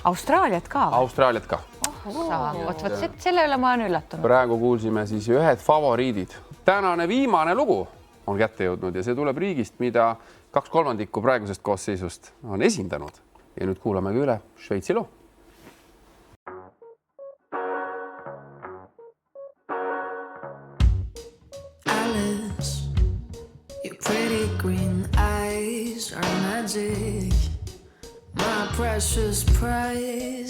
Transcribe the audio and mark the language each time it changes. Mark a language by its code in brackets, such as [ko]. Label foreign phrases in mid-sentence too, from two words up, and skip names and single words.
[et] Austraaliat ka? Austraaliat ka. Vot selle üle ma olen üllatunud. Praegu kuulsime siis ühed favoriidid. Tänane viimane lugu on kätte jõudnud ja see tuleb riigist, mida 2/3 praegusest koosseisust on esindanud. Ja nüüd kuulame ka üle Šveitsi loo. [en] Pretty green eyes are magic, my precious prize.